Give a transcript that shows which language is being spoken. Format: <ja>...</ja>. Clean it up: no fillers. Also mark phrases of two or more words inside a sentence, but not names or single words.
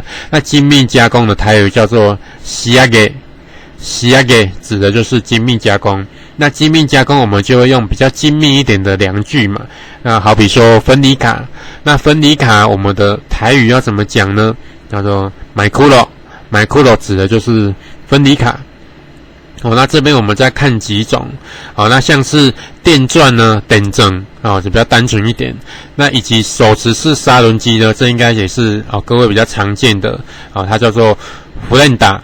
<zh>那精密加工的台语叫做仕上げ。仕上げ指的就是精密加工。那精密加工我们就会用比较精密一点的量具嘛。那好比说分离卡。那分离卡我们的台语要怎么讲呢？叫做マイクロ。マイクロ指的就是分离卡。那这边我们再看几种。那像是电钻呢，电钻就比较单纯一点。那以及手持式砂轮机呢，这应该也是各位比较常见的。它叫做弗兰达。</zh>